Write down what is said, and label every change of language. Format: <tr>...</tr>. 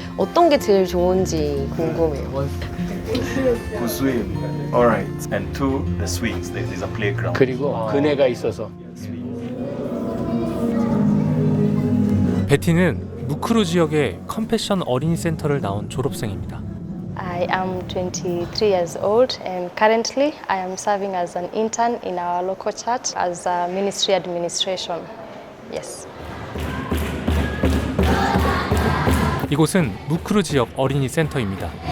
<ko>어떤 게 제일 좋은지 궁금해요.</ko> <en>To swim. Alright. And to the swings. There's a playground.</en> <ko>그리고 그네가 있어서. 베티는 무크루 지역의 컴패션 어린이 센터를 나온 졸업생입니다.</ko> <en>I am 23 years old and currently I am serving as an intern in our local church as a ministry administration. Yes.</en> <ko>이곳은 무크루 지역 어린이 센터입니다.</ko>